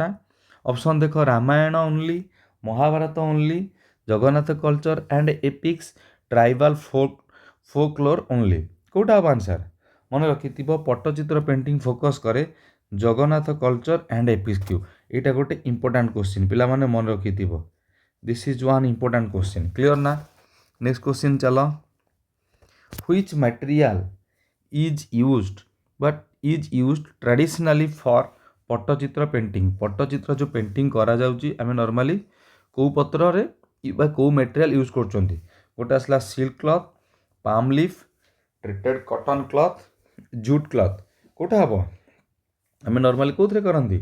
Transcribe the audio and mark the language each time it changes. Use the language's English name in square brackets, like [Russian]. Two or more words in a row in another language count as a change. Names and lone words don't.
[English] ଅପସନ୍ ଦେଖ, Ramayana only, Mahabharata only, Jagannath culture and epics, tribal folklore only. [Odia] କେଉଁଟା ହେବ ଆନ୍ସର୍? ମନେ ରଖିଥିବ, ପଟ୍ଟଚିତ୍ର [English] painting focus [Odia] କରେ [English] Jagannath culture and epicsକୁ. [Odia] ଏଇଟା ଗୋଟେ [English] important question, [Odia] ପିଲାମାନେ ମନେ ରଖିଥିବ. [English] this is one important question. କ୍ଲିଅର ନା? next question ଚାଲ. which material is used traditionally for Pattachitra painting? [Odia] ପଟ୍ଟଚିତ୍ର ଯେଉଁ ପେଣ୍ଟିଂ କରାଯାଉଛି ଆମେ ନର୍ମାଲି କେଉଁ ପତ୍ରରେ ବା କେଉଁ [English] material use [Odia] କରୁଛନ୍ତି? ଗୋଟେ ଆସିଲା [English] silk cloth, palm leaf, treated cotton cloth, jute cloth. [Odia] କେଉଁଟା ହେବ? ଆମେ ନର୍ମାଲି କେଉଁଥିରେ କରନ୍ତି?